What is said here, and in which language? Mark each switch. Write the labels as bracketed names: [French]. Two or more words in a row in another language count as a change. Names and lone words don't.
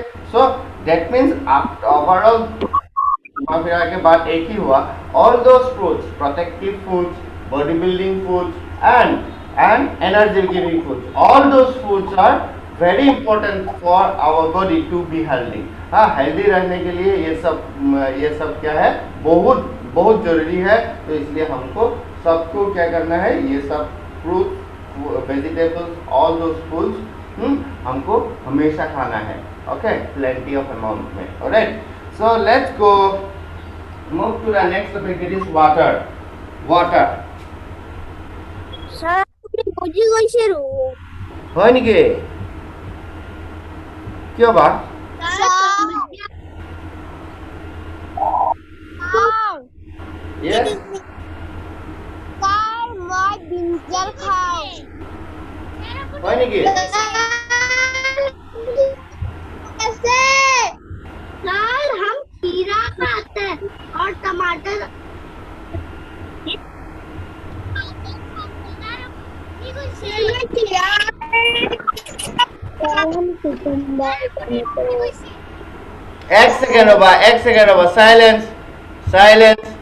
[English] So that means overall [Hindi] फिर के बाद एक ही हुआ, [English] all those fruits, protective foods, body building foods and energy giving foods, all those foods are very important for our body to be healthy. [Hindi] हाँ, हेल्दी रहने के लिए ये सब क्या है, बहुत बहुत जरूरी है। तो इसलिए हमको सबको क्या करना है, ये सब [English] fruit, vegetables, all those foods [Hindi] हमको हमेशा खाना है, ओके। [English] plenty of amount में, Alright. So let's go move to the next topic, it is water. [Assamese] वाटर হয় নেকি? [Hindi] क्यों बा? [English] Yes. [Assamese] মই ব্ৰিঞ্জল খাওঁ হয় নেকি? [Hindi] सर हम खीरा खाते हैं और टमाटर एक सेकंड होगा [English] silence silence